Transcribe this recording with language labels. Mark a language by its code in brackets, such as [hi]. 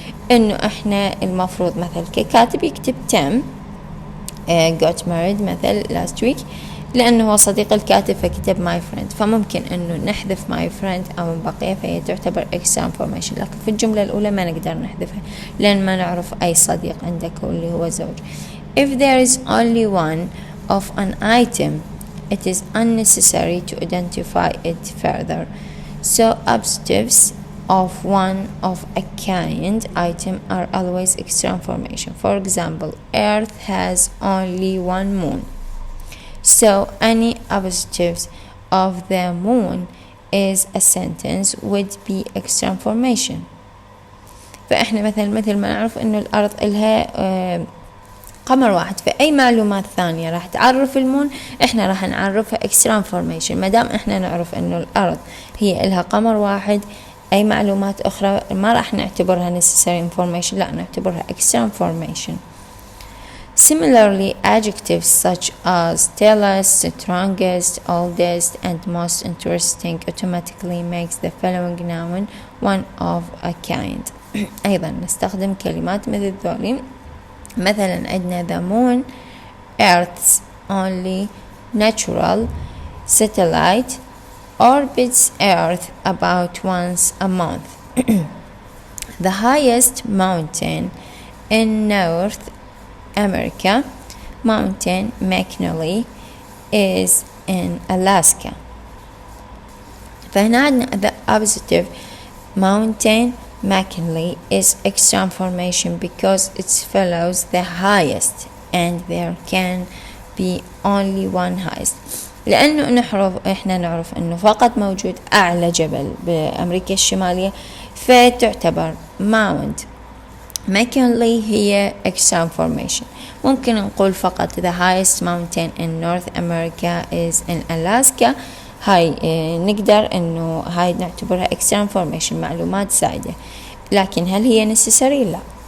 [ar] إنه إحنا المفروض مثل ككاتب يكتب [en] Tim got married [ar] مثل [en] last week [ar] لأنه هو صديق الكاتب فكتب [en] my friend، [ar] فممكن إنه نحذف my friend أو بقية فهي تعتبر extra information. لكن في الجملة الأولى ما نقدر نحذفها لأن ما نعرف أي صديق عندك واللي هو زوج. [en] If there is only one of an item it is unnecessary to identify it further. So appositives of one of a kind item are always extra information. For example, Earth has only one moon. So any appositives of the moon is a sentence would be extra information. [ar] فإحنا مثل ما نعرف إنه الأرض إلها قمر واحد، فأي معلومات ثانية راح تعرف المون إحنا راح نعرفها extra information. ما دام إحنا نعرف إنه الأرض هي إلها قمر واحد، أي معلومات أخرى ما راح نعتبرها necessary information، لا نعتبرها extra information. [en] Similarly, adjectives such as tallest, strongest, oldest, and most interesting automatically makes the following noun one of a kind. [ar] أيضا نستخدم كلمات مثل ذولي. مثلا عندنا [en] the moon, Earth's only natural satellite, orbits Earth about once a month. The highest mountain in North America, Mountain McKinley, is in Alaska. [ar] فهنا عندنا [en] the opposite Mountain McKinley is extra information because it follows the highest and there can be only one highest. [ar] لأنه إحنا نعرف أنه فقط موجود أعلى جبل بأمريكا الشمالية، فتعتبر Mount McKinley هي extra information. ممكن نقول فقط [en] the highest mountain in North America is in Alaska. [ar] هاي نقدر انه هاي نعتبرها extra information، معلومات زائدة، لكن هل هي necessary؟ لا.